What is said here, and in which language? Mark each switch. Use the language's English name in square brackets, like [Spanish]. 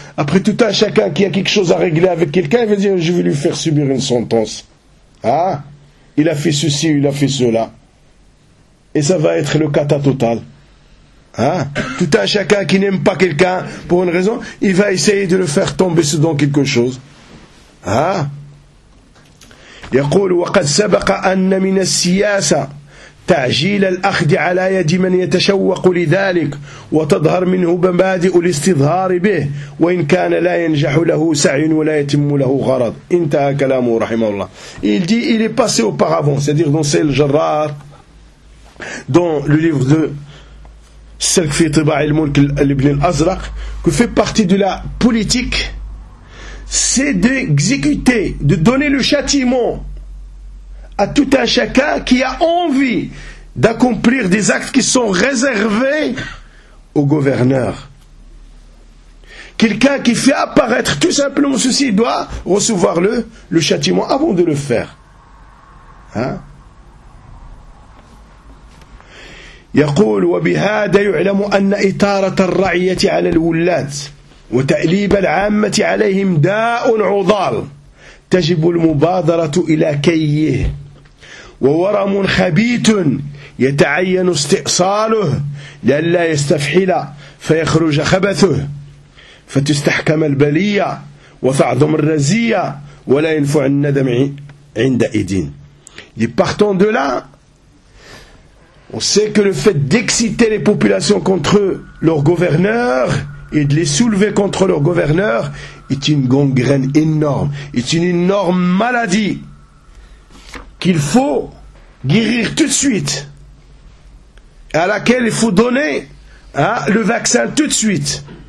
[French] Après tout un chacun qui a quelque chose à régler avec quelqu'un, il va dire je vais lui faire subir une sentence. Hein? Il a fait ceci, il a fait cela. Et ça va être le cata total. Hein? Tout un chacun qui n'aime pas quelqu'un pour une raison, il va essayer de le faire tomber sous dans quelque chose. Hein? [Arabic] يقول وقد سبق أن من السياسة تعجيل الأخذ على يد من يتشوق لذلك وتظهر منه مبادئ الاستظهار به وإن كان لا ينجح له سعي ولا يتم له غرض. انتهى كلامه رحمه الله. [French] Il dit, il est passé auparavant, c'est-à-dire dans Sahih al-Jarrar, dans le livre de Salk fi Tiba' al-Mulk ibn al-Azraq, que fait partie de la politique, c'est d'exécuter, de donner le châtiment à tout un chacun qui a envie d'accomplir des actes qui sont réservés au gouverneur. Quelqu'un qui fait apparaître tout simplement ceci doit recevoir le châtiment avant de le faire. Hein? [Arabic] يقول وبهذا يعلم أن إطارة الرعية على الولاد وتأليب العامة عليهم داء عضال تجب المبادرة إلى كيه وورم خبيث يتعين استئصاله لئلا يستفحل فيخرج خبثه فتستحكم البلية وتعظم الرزية ولا ينفع الندم عند إدين. [French] Partant de là, on sait que le fait d'exciter les populations contre leur gouverneur et de les soulever contre leur gouverneur est une gangrène énorme, est une énorme maladie qu'il faut guérir tout de suite, à laquelle il faut donner, hein, le vaccin tout de suite.